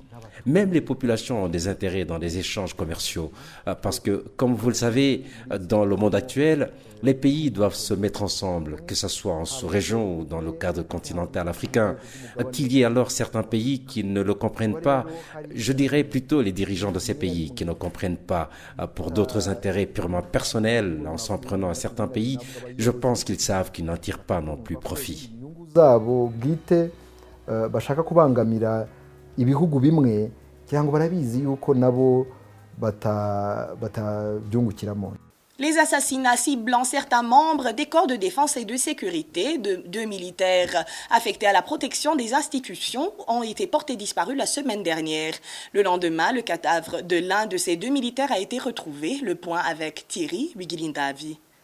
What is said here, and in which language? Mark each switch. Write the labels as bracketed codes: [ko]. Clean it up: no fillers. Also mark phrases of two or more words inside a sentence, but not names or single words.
[fr] Même les populations ont des intérêts dans les échanges commerciaux parce que, comme vous le savez, dans le monde actuel, les pays doivent se mettre ensemble, que ce soit en sous-région ou dans le cadre continental africain. Qu'il y ait alors certains pays qui ne le comprennent pas, je dirais plutôt les dirigeants de ces pays qui ne comprennent pas pour d'autres intérêts purement personnels en s'en prenant à certains pays, je pense qu'ils savent qu'ils n'en tirent pas non plus profit. [rw] ibihugu bimwe cyangwa barabizi yuko nabo batabyungukiramo. [fr] Les assassinats ciblant certains membres des corps de défense et de sécurité de deux militaires affectés à la protection des institutions ont été portés disparus la semaine dernière. Le lendemain, le cadavre de l'un de ces deux militaires a été retrouvé. Le point avec Thierry Wigilindavi.